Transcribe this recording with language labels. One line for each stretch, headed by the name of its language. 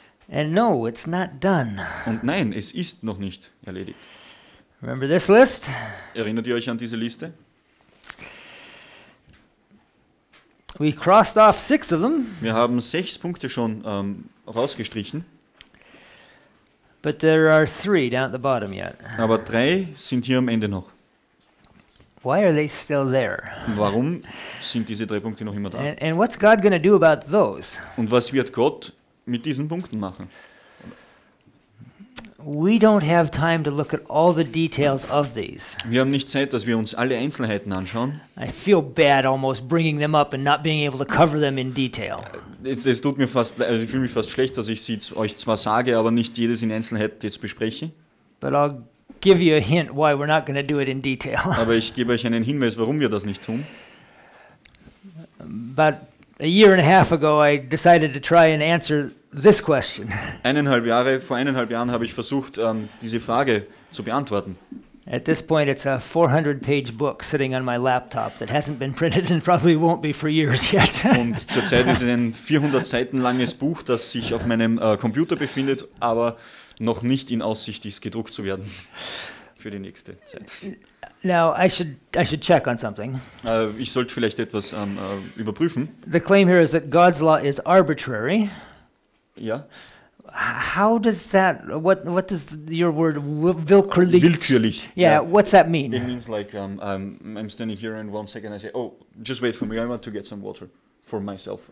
English: And no, it's not done.
German: Und nein, es ist noch nicht erledigt.
English: Remember this list?
German: Erinnert ihr euch an diese Liste?
English: We crossed off 6 of them,
German: Wir haben 6 Punkte schon rausgestrichen,
English: but there are 3 down at the bottom yet.
German: aber 3 sind hier am Ende noch.
English: Why are they still there?
German: Warum sind diese 3 Punkte noch immer da?
English: And what's God going to do about those?
German: Und was wird Gott mit diesen Punkten machen?
English: We don't have time to look at all the details of these.
German: Wir haben nicht Zeit, dass wir uns alle Einzelheiten anschauen.
English: I feel bad almost bringing them up and not being able to cover them in detail.
German: Es tut mir fast, also ich fühle mich fast schlecht, dass ich sie euch zwar sage, aber nicht jedes in Einzelheit jetzt bespreche.
English: But I'll give you a hint why we're not going to do it in detail.
German: Aber ich gebe euch einen Hinweis, warum wir das nicht tun.
English: About a year and a half ago, I decided to try and answer this question.
German: Vor 1,5 Jahren habe ich versucht, diese Frage zu beantworten.
English: At this point, it's a 400-page book sitting on my laptop that hasn't been printed and probably won't be for years yet.
German: Und zurzeit ist es ein 400 Seiten langes Buch, das sich auf meinem Computer befindet, aber noch nicht in Aussicht ist, gedruckt zu werden für die nächste Zeit.
English: Now, I should check on something.
German: Ich sollte vielleicht etwas überprüfen.
English: The claim here is that God's law is arbitrary.
German: Ja.
English: How does that, what does your word willkürlich?
German: Willkürlich.
English: Yeah, what's that mean? It means like I'm standing here and 1 second I say, oh, just wait for me, I want to get some water for myself.